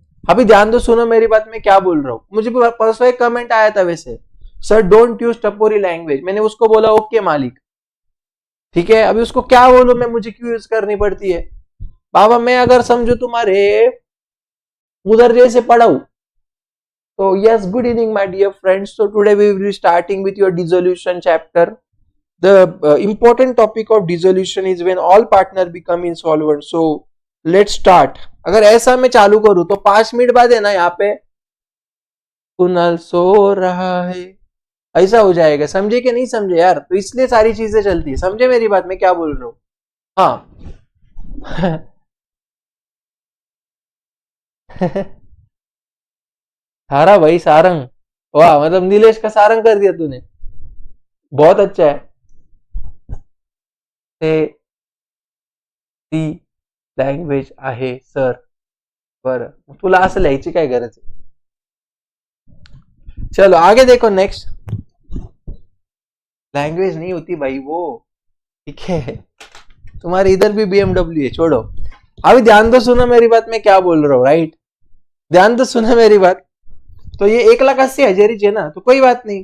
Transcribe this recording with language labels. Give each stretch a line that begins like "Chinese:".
Hindi: अभी ध्यान दो, सुनो मेरी बात, मैं क्या बोल रहा हूँ. मुझे परसों एक कमेंट आया था वैसे,
English: Sir don't use टपोरी language.
Hindi: मैंने उसको बोला ओके मालिक, ठीक है. अभी उसको क्या बोलूं मैं, मुझे क्यों यूज करनी पड़ती है बाबा? मैं अगर समझू तुम्हारे उधर जैसे पढ़ाऊ.
English: तो yes, good evening my dear friends. So today we will be starting with your dissolution chapter. The important topic of dissolution is when all partner become insolvent. So let's start.
Hindi: अगर ऐसा मैं चालू करूं तो 5 मिनट बाद है ना यहाँ पे कुणाल सो रहा है, ऐसा हो जाएगा. समझे कि नहीं समझे यार? तो इसलिए सारी चीजें चलती है. समझे मेरी बात मैं क्या बोल रहा हूँ? हाँ. थारा भाई सारंग, वाह, मतलब नीलेश का सारंग कर दिया तूने. बहुत अच्छा है.
Marathi: ते ती लँग्वेज आहे सर. बरं, तुला असं लिहायची काय गरज आहे?
Hindi: चलो आगे देखो. नेक्स्ट लैंग्वेज नहीं होती भाई वो, ठीक है. तुम्हारे इधर भी BMW है, छोड़ो. अभी ध्यान दो, सुनो मेरी बात, मैं क्या बोल रहा हूँ. राइट, ध्यान दो, सुनो मेरी बात. तो ये 1,80,000 ही है ना, तो कोई बात नहीं.